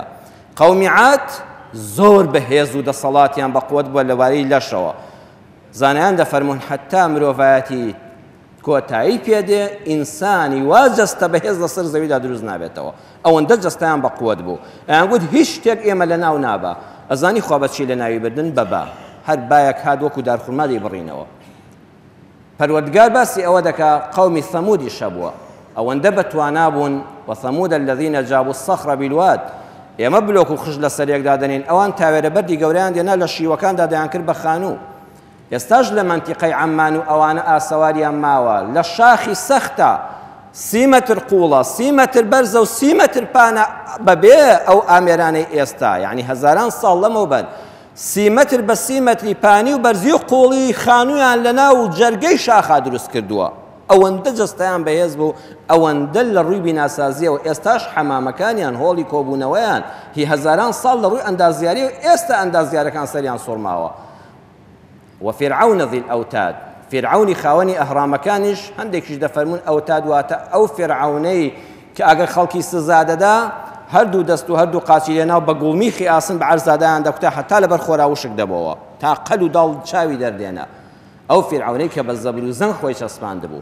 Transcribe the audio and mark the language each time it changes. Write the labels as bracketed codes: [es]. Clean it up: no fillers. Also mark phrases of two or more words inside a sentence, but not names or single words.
[ckb] قەومی عاد زۆر بەهێز و دەسەڵاتیان بە قووەت بووە لەوارەی لەشەوە، زانایان دەفەرمون حتا مرۆڤایەتی کۆتایی پێدێ، ئینسانی وا جەستە بەهێز لەسەر زەویدا دروست نابێتەوە، ئەوەندە جەستەیان بە قووەت بوو، ئەیان گوت هیچ شتێک ئێمە لە ناو نابە، ئەزانی خوا بەچی لە ناوی بردن بەبا، هەر بایەک هات وەکو دارخورما دەیبڕینەوە. پەروەردگار باسی ئەوە دەکا قەومی ثەمودی شەبووە، ئەوەندە بەتوانا بوون، [ar] وثەمود الذین جابوا الصخر بالواد، [ckb] ئێمە بلۆک و خش لە سەرێکدا دەنین، ئەوان تاوێرە بەردی گەورەیان دێنا لە شیوەکاندا دەیان کرد بە خانوو. ئێستاش لە مەنتیقەی عەمان و ئەوانە ئاسەواریان ماوە، لە شاخی سەختە 30 مەتر قوڵە، 30 مەتر بەرزە و 30 مەتر پانە بەبێ ئەو ئامێرانەی ئێستا، یعنی هەزاران ساڵ لەمەوبەر 30 مەتر بە 30 مەتری پانی و بەرزی و قوڵی خانوویان لە ناو جەرگەی شاخا دروست کردووە، ئەوەندە جەستەیان بەهێز بوو، ئەوەندە لە ڕووی بیناسازیەوە. ئێستاش حەمامەکانیان هۆڵی کۆبوونەوەیان هی هەزاران ساڵ لە ڕووی ئەندازیاری و ئێستا ئەندازیارەکان سەریان سوڕماوە. [ar] وفرعون ذي الأوتاد، [ckb] فرعونی خاوەنی ئەهرامەکانیش هەندێکیش دەفەرمون ئەوتاد واتە ئەو فرعونەی کە ئەگەر خەڵکی سزا دەدا هەردوو دەست و هەردوو قاچی لێناو بە گوڵمیخی ئاسن بە عەرزادایان دەکوتا هەتا لەبەر خۆراوشک دەبەوە تا قەل و داڵ چاوی دەردێنە، ئەو فرعونەی کە بە زەبر و زەنگ خۆی چەسپاند بوو.